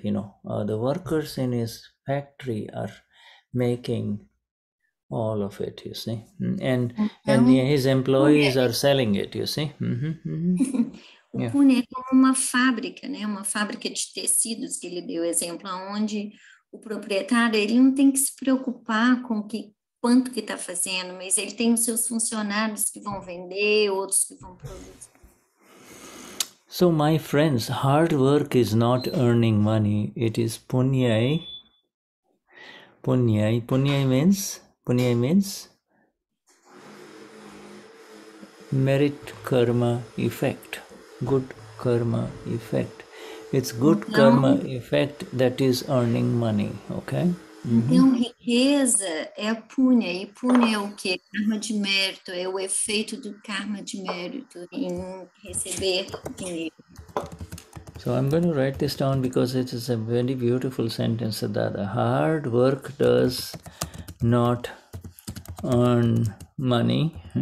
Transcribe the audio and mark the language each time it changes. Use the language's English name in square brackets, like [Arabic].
[English] The workers in his factory are making all of it, you see, and his employees are selling it, you see. [Portuguese] O Pune é como uma fábrica, né? Uma fábrica de tecidos, que ele deu exemplo, onde o proprietário ele não tem que se preocupar com quanto que está fazendo, mas ele tem os seus funcionários que vão vender, outros que vão produzir. [English] So my friends, hard work is not earning money, it is punyai. Punyai means merit karma effect, good karma effect. It's good karma effect that is earning money, okay? [Portuguese] Então, riqueza é a punya, e punya é o quê? Karma de mérito, é o efeito do karma de mérito em receber dinheiro. [English] So I'm going to write this down because it is a very beautiful sentence that hard work does not earn money.